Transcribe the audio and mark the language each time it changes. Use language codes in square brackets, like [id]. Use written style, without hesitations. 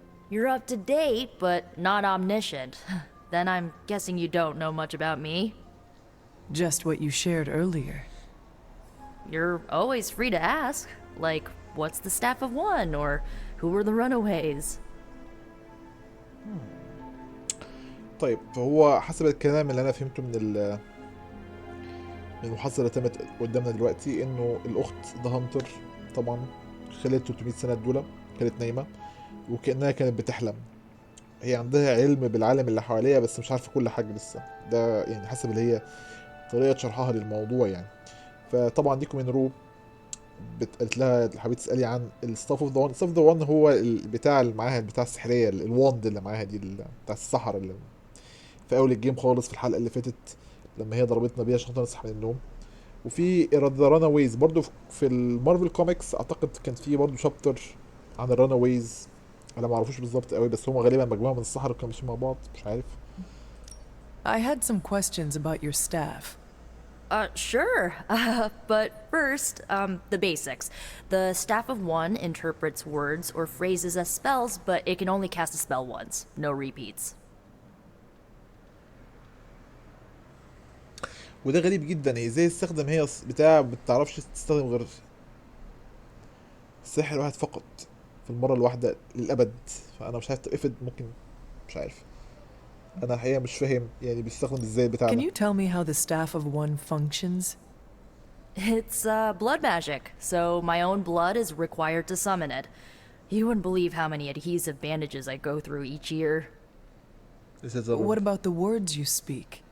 [en] You're up to date, but not omniscient. Then I'm guessing you don't know much about me. Just what you shared earlier. You're always free to ask, like, what's the staff of one, or who were the runaways? [ar] طيب فهو حسب الكلام اللي انا فهمته من المحادثه اللي تمت قدامنا دلوقتي انه الاخت ذا هانتر طبعا خلال 300 سنه دول كانت نايمه وكانها كانت بتحلم. هي عندها علم بالعالم اللي حواليها بس مش عارفه كل حاجه لسه. ده يعني حسب اللي هي طريقه شرحها للموضوع يعني. فطبعا ديكم من رو قالت لها حبيت تسالي عن الستاف اوف ذا وان. ستاف اوف ذا وان هو البتاع اللي معاها بتاع السحريه الواند اللي معاها دي بتاع السحر اللي في اول الجيم خالص في الحلقه اللي فاتت لما هي ضربتنا بيها عشان نصحى من النوم. وفي ذا راناويز برضو في المارفل كوميكس اعتقد كان في برضو شابتر عن الراناويز انا ما اعرفوش بالظبط قوي بس هم غالبا مجموعه من السحرة كانوا ماشيين مع بعض مش عارف. [en] I had some questions about your staff. Sure. But first, the basics. The Staff of One interprets words or phrases as spells, but it can only cast a spell once. No repeats. [ar] وده غريب جدا. هي ازاي تستخدم هي بتاع بتعرفش تستخدم غير سحر واحد فقط في المرة الواحدة للأبد. فأنا مش عارف افرض ممكن مش عارف. أنا الحقيقة مش فاهم يعني بيستخدم ازاي بتاع. [en] Can you tell me how the Staff of One functions? It's blood magic, so my own blood is required to summon it. You wouldn't believe how many adhesive bandages I go through each year. What about the words you speak?